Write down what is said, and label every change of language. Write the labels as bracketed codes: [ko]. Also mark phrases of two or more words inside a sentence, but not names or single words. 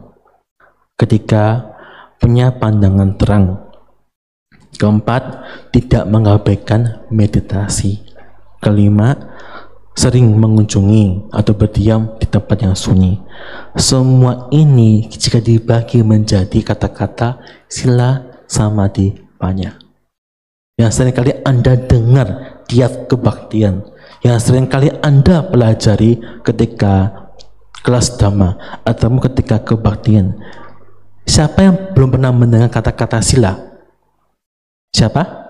[id] 3, punya pandangan terang. 4, tidak mengabaikan meditasi. 5, sering mengunjungi atau berdiam di tempat yang sunyi. Semua ini jika dibagi menjadi kata-kata sila, samadhi, panya. Yang seringkali Anda dengar tiap kebaktian, yang seringkali Anda pelajari ketika kelas dhamma atau ketika kebaktian. Siapa yang belum pernah mendengar kata-kata sila? Siapa?